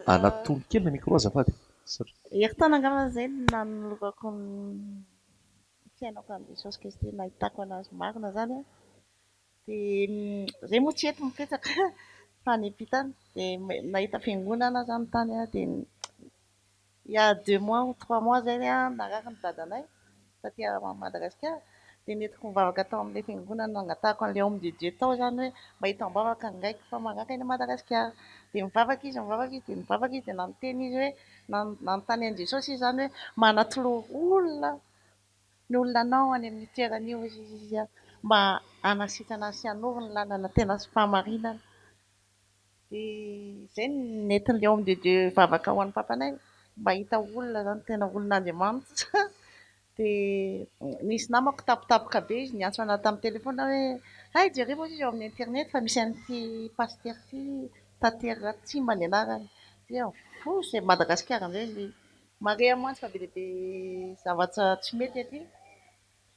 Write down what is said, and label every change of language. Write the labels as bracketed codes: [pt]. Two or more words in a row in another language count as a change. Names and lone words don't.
[mg] anatony kely na micro azafady heritana angambany izay nanolokako ny fiainako amin'ny Jesosy Kristy nahitako anazy marina zany dia zay moa tsy eto mipetraka fa ny ampitany dia nahita fiangonana zany tany dia [fr] il y a 2 mois ou 3 mois [mg] zay naraka ny dadanay taty Madagasikara dia netiko mivavaka tao amin'ilay fiangonana nangatahako an'ilay [fr] homme de Dieu [mg] tao zany hoe mba hitam-bavaka ngaiko fa mangaaka any Madagasikara dia mivavaka izy dia nanoteny izy hoe nanontany an'i Jesosy izy zany hoe manatoloha olona ny olonanao any amin'ny toeran'io izy mba hanasitrana sy hanovy ny lalana tena sy fahamarinana dia izay nentin'ilay [fr] homme de Dieu [mg] vavaka ho an'ny papanay mba hita olona zany tena olon'Andriamanitra dia nisy namako tapitapoka be izy niantso anahy tamin'ny telefona hoe hay jereo izy eo amin'ny internet fa misy an'ity paster ty tatera Tsimba ny anarany dia izay Madagasikara indray mare amantsy fa be dia be zavatra tsy mety aty